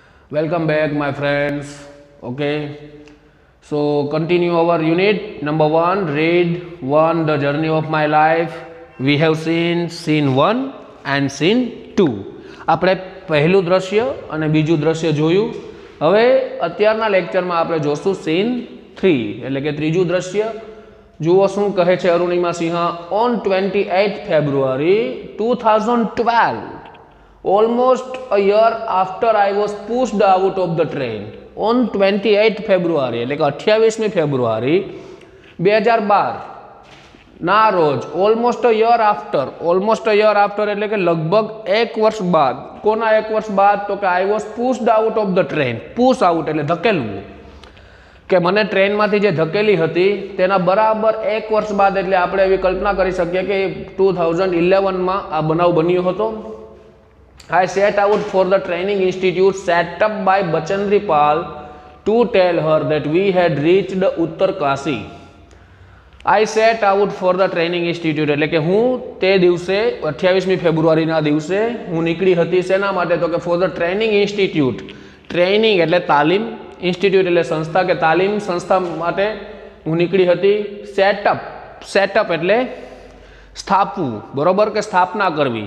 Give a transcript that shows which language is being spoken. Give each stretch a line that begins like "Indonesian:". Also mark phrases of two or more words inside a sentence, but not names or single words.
English: Welcome back, my friends. Okay, so continue our unit number one. Read one, the journey of my life. We have seen scene 1 and scene 2.
Gujarati: આપણે પહેલું દ્રશ્ય અને બીજું દ્રશ્ય જોયું. હવે અત્યારના લેક્ચરમાં આપણે જોશું સીન 3 એટલે કે ત્રીજું દ્રશ્ય. જુઓ શું કહે છે અરુણિમા સિંહ.
English: ઓન 28 February 2012, almost a year after I was pushed out of the train, on 28 February
Gujarati: એટલે કે 28મી ફેબ્રુઆરી 2012 ના રોજ,
English: almost a year after
Gujarati: એટલે કે લગભગ 1 વર્ષ બાદ. કોના 1 વર્ષ બાદ? તો કે
English: I was pushed out of the train. push out
Gujarati: એટલે ધકેલવું, કે મને ટ્રેનમાંથી જે ધકેલી હતી તેના બરાબર 1 વર્ષ બાદ. એટલે આપણે એવી કલ્પના કરી શકીએ કે 2011માં આ બનાવ બન્યો હતો.
English: I set out for the training institute set up by Bachendri Pal to tell her that we had reached Uttarkashi. I set out for the training institute
Gujarati: એટલે કે હું તે દિવસે 28મી ફેબ્રુઆરીના દિવસે હું નીકળી હતી. શેના માટે? તો કે
English: for the training institute.
Gujarati: ટ્રેનિંગ એટલે તાલીમ, ઇન્સ્ટિટ્યૂટ એટલે સંસ્થા કે તાલીમ સંસ્થા માટે હું નીકળી હતી. સેટઅપ એટલે સ્થાપવું, બરોબર, કે સ્થાપના કરવી.